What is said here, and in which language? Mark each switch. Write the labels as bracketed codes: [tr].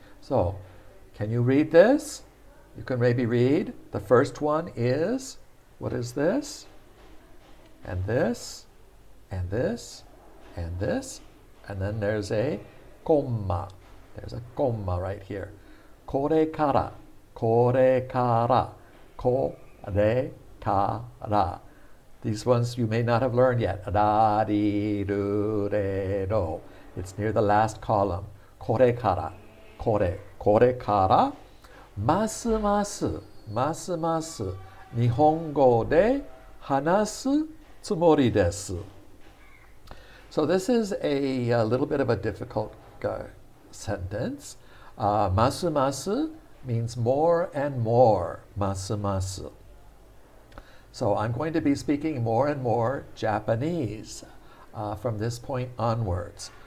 [en] So, can you read this? You can maybe read. The first one is, what is this? And this, and this, and this. And then there's a comma. There's a comma right here. [ja] これから、これから、これから. [en] These ones you may not have learned yet. Ra, ri, ru, re, ro. It's near the last column. [ja] これから、これから、ますます、ますます、日本語で話すつもりです。 [en] So this is a little bit of a difficult sentence. ますます means more and more. [ja] ますます. [en] So I'm going to be speaking more and more Japanese from this point onwards.